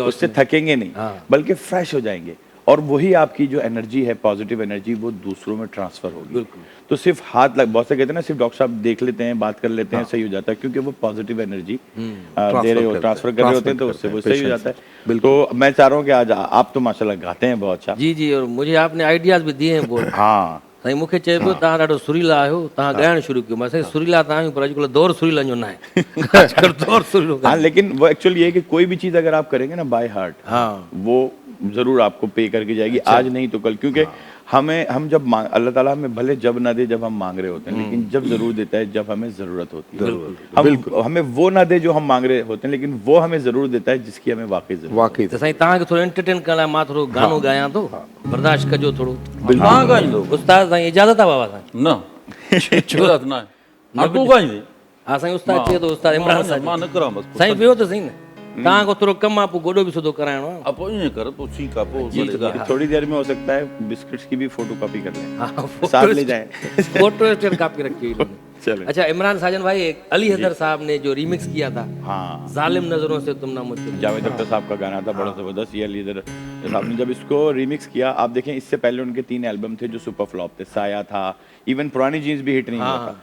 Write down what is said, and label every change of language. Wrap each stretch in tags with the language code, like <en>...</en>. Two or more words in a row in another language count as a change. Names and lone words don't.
<ur>اس سے تھکیں گے نہیں، بلکہ فریش ہو جائیں گے اور وہی آپ کی جو انرجی ہے,</ur> <en>positive energy,</en> <ur>وہ دوسروں میں ٹرانسفر ہوگی. تو صرف ہاتھ لگ، بہت سے کہتے ہیں نا صرف ڈاکٹر صاحب دیکھ لیتے ہیں، بات کر لیتے ہیں، صحیح ہو جاتا ہے کیونکہ وہ</ur> <en>positive energy</en> <ur>دے رہے ہو، ٹرانسفر کر رہے ہوتے ہیں تو اس سے وہ صحیح ہو جاتا ہے. تو میں چاہ رہا ہوں کہ آج آپ تو ماشاءاللہ گاتے ہیں بہت اچھا. جی جی، اور مجھے آپ نے آئیڈیاز بھی دیے ہیں بہت. हाँ</ur> <sd>साईं मूंखे चए पियो तव्हां ॾाढो सुरीला आहियो, तव्हां ॻाइणु शुरू कयो। मां साईं सुरीला तव्हां आहियूं पर अॼुकल्ह दौर सुरीलनि जो न आहे। अॼुकल्ह दौर सुरीलो</sd> <ur>ہاں، لیکن وہ ایکچوئلی یہ ہے کہ کوئی بھی چیز اگر آپ کریں گے نا</ur> <en>by heart,</en> <ur>हाँ, وہ ضرور آپ کو پے کر کے جائے گی۔ آج نہیں تو کل، کیونکہ ہم جب اللہ تعالیٰ ہمیں بھلے جب نہ دے جب ہم مانگ رہے ہوتے ہیں، لیکن جب ضرور دیتا ہے جب ہمیں ضرورت ہوتی ہے. ہمیں وہ نہ دے جو ہم مانگ رہے ہوتے ہیں، لیکن وہ ہمیں ضرور دیتا ہے جس کی ہمیں واقعی ضرورت ہے.</ur> <sd>त साईं तव्हांखे थोरो एंटरटेन करण लाइ मां थोरो गानो ॻायां थो, बर्दाश्त कजो थोरो। तव्हां ॻाईंदो? उस्ताद साईं इजाज़त आहे बाबा साईं? न इजाज़त न आहे। हा, तूं ॻाईंदे? हा साईं, उस्ताद चए थो, उस्ताद इमरान साईं। मां न करां बसि। साईं वियो त सही न, तव्हांखां थोरो कमु आहे, पोइ गोॾो बि सिधो कराइणो आहे। अब ईअं कर, पोइ ठीकु आहे, पोइ भले ॻाए।</sd> <ur>تھوڑی دیر میں ہو سکتا ہے بسکٹس کی بھی</ur> <en>photo copy</en> <ur>کر لیں, हाँ, ساتھ لے جائیں.</ur> <en>photo state copy</en> <ur>رکھی ہوئی انہوں نے. चलो। اچھا، عمران ساجن بھائی، علی حیدر صاحب نے جو ریمکس کیا تھا, हाँ, ظالم نظروں سے تم نہ مجھ کو, جاوید اختر صاحب کا گانا تھا، بڑا زبردست۔ یہ علی حیدر صاحب نے جب اس کو ریمکس کیا، آپ دیکھیں اس سے پہلے ان کے 3 البم تھے جو</ur> <en>super flop</en> <ur>تھے، سایہ تھا، ایون پرانی جینز بھی ہٹ نہیں ہوا تھا.</ur>